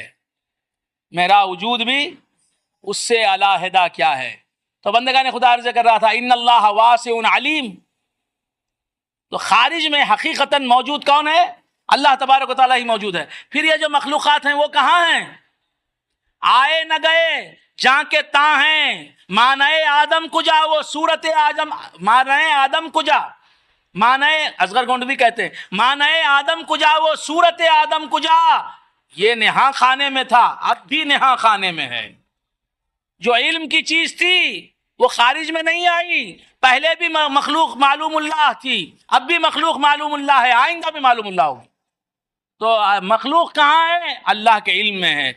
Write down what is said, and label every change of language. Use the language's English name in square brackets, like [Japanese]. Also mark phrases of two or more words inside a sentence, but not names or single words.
[Urdu] میرا وجود بھی اس سے علیحدہ کیا ہے؟ تو بندگان خدا عرض کر رہا تھا [Arabic] ان اللہ واسع علیم. [Urdu] تو خارج میں حقیقتاً موجود کون ہے؟ اللہ تبارک و تعالیٰ ہی موجود ہے. پھر یہ جو مخلوقات ہیں وہ کہاں ہیں؟ آئے نہ گئے جہاں کے تاں ہیں. مانئے آدم کجا وہ صورت آدم، مانئے آدم کجا، مانئے اصغر گونڈوی کہتے ہیں مانئے آدم کجا وہ صورت آدم کجا. یہ نہاں خانے میں تھا، اب بھی نہاں خانے میں ہے. جو علم کی چیز تھی وہ خارج میں نہیں آئی، پہلے بھی مخلوق معلوم اللہ تھی، اب بھی مخلوق معلوم اللہ ہے، آئندہ بھی معلوم اللہ ہوگی. تو مخلوق کہاں ہے؟ اللہ کے علم میں ہے.